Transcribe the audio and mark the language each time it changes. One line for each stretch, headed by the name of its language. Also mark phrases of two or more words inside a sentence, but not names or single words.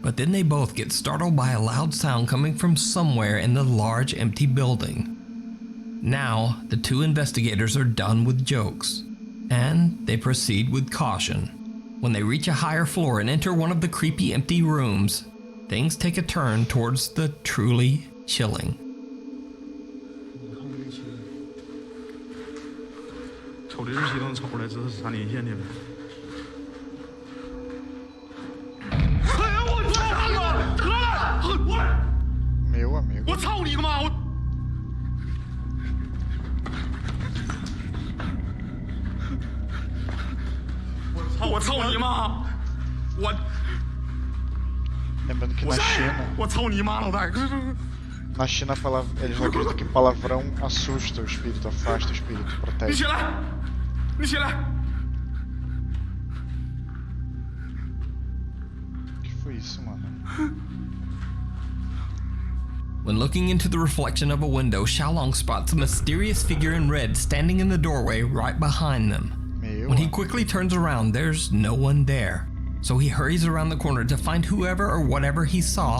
English: But then they both get startled by a loud sound coming from somewhere in the large empty building. Now, the two investigators are done with jokes, and they proceed with caution. When they reach a higher floor and enter one of the creepy empty rooms, things take a turn towards the truly chilling.
Chinese: 瞅这日期都能瞅出来，这是3年前的呗。哎呀，我操你妈！
Portuguese: Meu amigo.
Chinese: 我操你个妈！我操你妈！我
Portuguese: Lembrando que na China,
Chinese: 我操你妈，老大！
Portuguese: na China eles acreditam que palavrão assusta o espírito, afasta o espírito,
Chinese: 你
Portuguese: protege.
Chinese: 起来！你起来！
Portuguese: Que foi isso, mano?
English: When looking into the reflection of a window, Xiaolong spots a mysterious figure in red standing in the doorway right behind them.
Portuguese: Meu
English: When he
Portuguese: amigo.
English: quickly turns around, there's no one there. So he hurries around the corner to find whoever or whatever he saw,